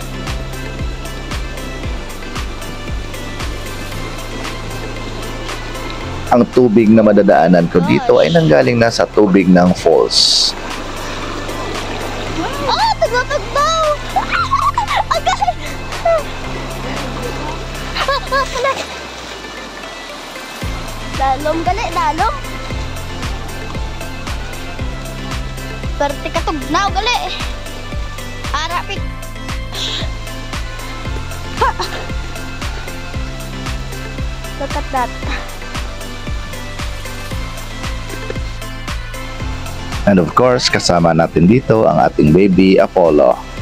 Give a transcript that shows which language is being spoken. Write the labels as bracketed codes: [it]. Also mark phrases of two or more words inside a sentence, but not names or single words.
[tl] Ang tubig na madadaanan ko dito ay nanggaling na sa tubig ng falls. [hil] Ah, tagdaw! Agay! Dalom gali, dalom. Perti ka tugnaw gali. Arapik. [en] Look at that. And of course, [tl] kasama natin dito ang ating baby Apollo.